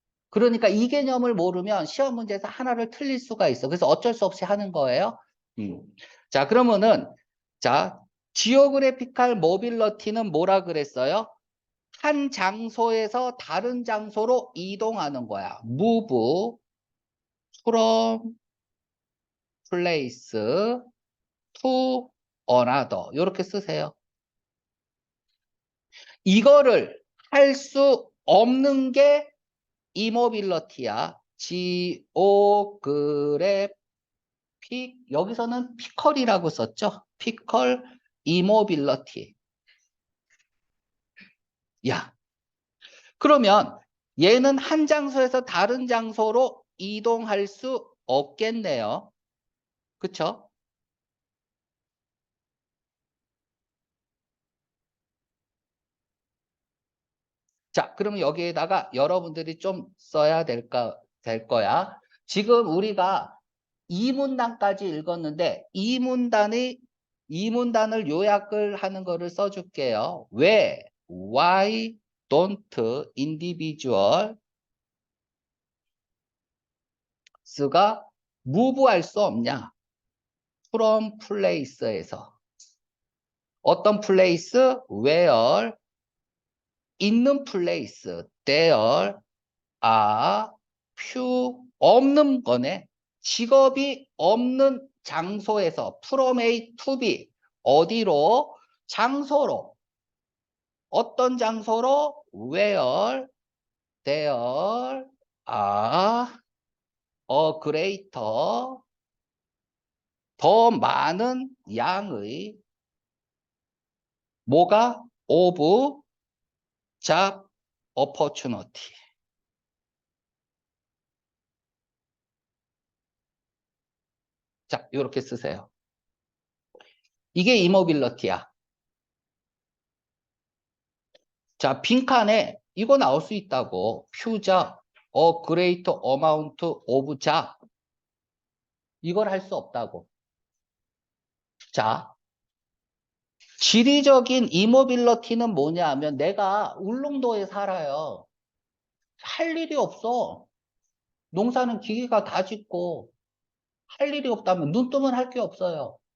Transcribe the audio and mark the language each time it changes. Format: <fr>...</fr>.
<ko>그러니까 이 개념을 모르면 시험 문제에서 하나를 틀릴 수가 있어. 그래서 어쩔 수 없이 하는 거예요. 자, 그러면은 자, 지오그래피칼 모빌러티는 뭐라 그랬어요? 한 장소에서 다른 장소로 이동하는 거야.</ko> <en>move from place to another.</en> <ko>이렇게 쓰세요. 이거를 할 수 없는 게 이모빌러티야. 지오그래픽 여기서는 피컬이라고 썼죠. 피컬 이모빌러티. 야, 그러면 얘는 한 장소에서 다른 장소로 이동할 수 없겠네요. 그쵸? 자, 그러면 여기에다가 여러분들이 좀 써야 될 거야. 지금 우리가 이 문단까지 읽었는데 이 문단을 요약을 하는 거를 써줄게요. 왜?</ko> <en>Why don't individuals가 move</en> <ko>할 수 없냐?</ko> <en>from place에서</en> <ko>어떤</ko> <en>place? where</en> <ko>있는</ko> <en>place there are few</en> <ko>없는 거네. 직업이 없는 장소에서</ko> <en>from A to B</en> <ko>어디로? 장소로 어떤 장소로?</ko> <en>where there are a greater</en> <ko>더 많은 양의 뭐가?</ko> <en>of job opportunity.</en> <ko>자, 이렇게 쓰세요. 이게 이모빌러티야. 자, 빈칸에 이거 나올 수 있다고.</ko> <en>future a greater amount of job.</en> <ko>이걸 할 수 없다고. 자, 지리적인 이모빌러티는 뭐냐 하면 내가 울릉도에 살아요. 할 일이 없어. 농사는 기계가 다 짓고 할 일이 없다면 눈 뜨면 할 게 없어요.</ko>